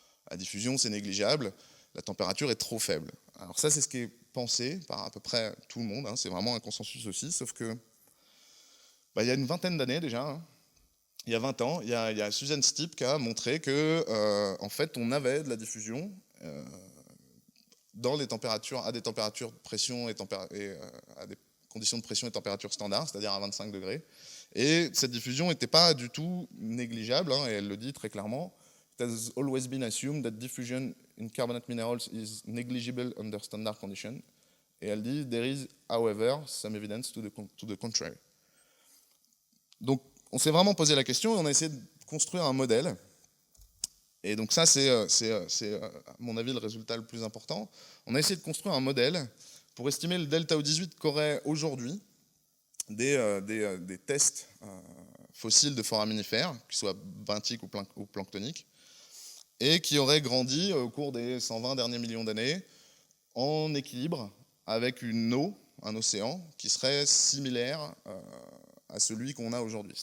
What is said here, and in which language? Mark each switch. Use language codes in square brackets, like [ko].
[fr] La diffusion, c'est négligeable, la température est trop faible. Alors ça, c'est ce qui est pensé par à peu près tout le monde, hein, c'est vraiment un consensus aussi, sauf que il y a une vingtaine d'années déjà, hein, il y a 20 ans, il y a Susan Stipp qui a montré que en fait, on avait de la diffusion dans les températures, à des températures de pression et à des conditions de pression et température standard, c'est-à-dire à 25 degrés. Et cette diffusion n'était pas du tout négligeable, hein, et elle le dit très clairement. [en] It has always been assumed that diffusion in carbonate minerals is negligible under standard conditions. [fr] Et elle dit, [en] there is, however, some evidence to the contrary. [fr] Donc, on s'est vraiment posé la question et on a essayé de construire un modèle. Et donc ça, c'est à mon avis le résultat le plus important. On a essayé de construire un modèle pour estimer le delta O18 qu'auraient aujourd'hui des tests fossiles de foraminifères, qu'ils soient benthiques ou planctoniques, et qui auraient grandi au cours des 120 derniers millions d'années en équilibre avec une eau, un océan, qui serait similaire à celui qu'on a aujourd'hui.